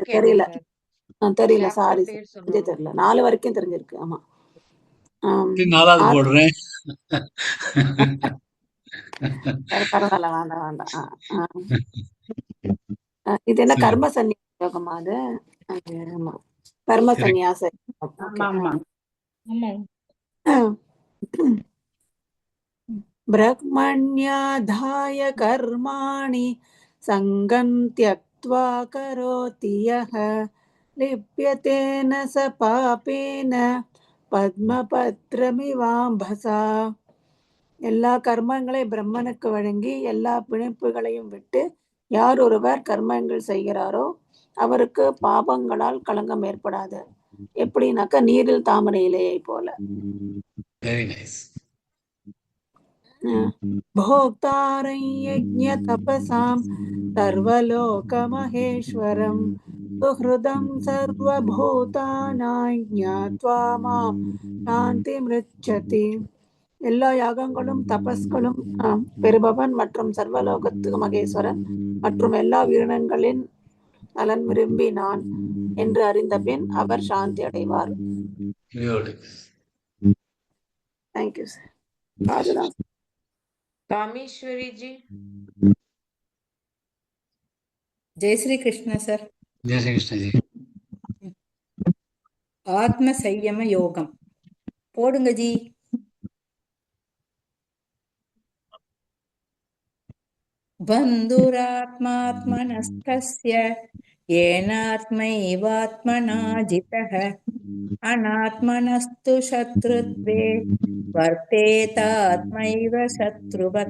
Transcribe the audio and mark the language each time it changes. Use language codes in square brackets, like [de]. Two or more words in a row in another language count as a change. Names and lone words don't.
[ta] தெரியல, தெரியல, சாரி தெரியல. 4 வரைக்கும் தெரிஞ்சிருக்கு. ஆமா, 4வது போடுறேன். பரவாயில்ல, வேண்டாம் வேண்டாம். இது என்ன சரி. கர்ம சந்நியாச யோகமா அது? ஆமா, கர்ம Correct. சந்நியாச யோகம். ஆமா ஓகே. ஆமா [sa] ब्रह्मण्याधाय कर्माणि सङ्गं त्यक्त्वा करोति यः लिप्यते न स पापेन பத்மபத்ரமிவாம்பசா. [ta] எல்லா கர்மங்களை பிரம்மனுக்கு வழங்கி எல்லா பிணைப்புகளையும் விட்டு யார் ஒருவர் கர்மங்கள் செய்கிறாரோ அவருக்கு பாபங்களால் களங்கம் ஏற்படாது. எப்படின்னாக்கா நீரில் தாமரை இலையை போல. [en] Very nice. [sa] भोक्तारं यज्ञतपसां सर्वलोकमहेश्वरं सुहृदं सर्वभूतानां ज्ञात्वा मां சாந்திமிருச்சதி. [ta] எல்லா யாகங்களும் தபஸ்களும் பெறுபவன் மற்றும் சர்வலோகத்துக்கு மகேஸ்வரன் மற்றும் எல்லா உயிரினங்களின் நலன் விரும்பி நான் என்று அறிந்த பின் அவர் சாந்தி அடைவார். [en] thank you sir. [ta] அதுதான் [hi] कामेश्वरी जी। जय श्री कृष्ण सर। जय श्री कृष्ण जी। [ta] ஆத்ம சையம யோகம் போடுங்க ஜி. [sa] बन्धुरात्मात्मनस्तस्य येनात्मैवात्मना जितः अनात्मनस्तु शत्रुत्वे वर्तेतात्मैव शत्रुवत्.